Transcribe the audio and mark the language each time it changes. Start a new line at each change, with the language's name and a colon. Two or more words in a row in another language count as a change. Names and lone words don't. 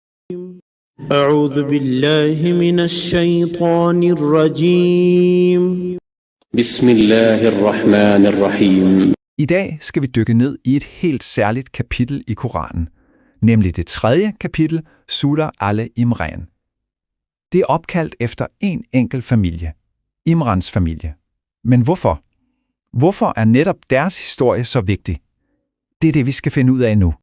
Arabic: أعوذ بالله من الشيطان الرجيم. بسم الله الرحمن الرحيم.
Danish: I dag skal vi dykke ned i et helt særligt kapitel i Koranen, nemlig det 3. kapitel, Surah Al-Imran. Det er opkaldt efter en enkelt familie, Imrans familie. Men hvorfor? Hvorfor er netop deres historie så vigtig? Det er det, vi skal finde ud af nu.